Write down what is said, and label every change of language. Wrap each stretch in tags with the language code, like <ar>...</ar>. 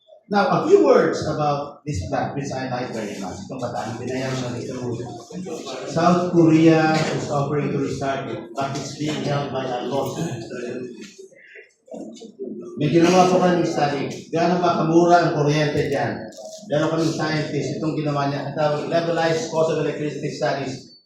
<en>Now, a few words about this plant, which I like very much.</en> <tl>Itong bataan, binayang na ito.</tl> <en>South Korea is offering to restart it, but it's being held by a lawsuit.</en> <tl>May ginawa po kami study. Gano'n ba kamura ang kuryente dyan? Meron kami scientist, itong ginawa niya.</tl> <en>At levelized cost of electricity studies.</en>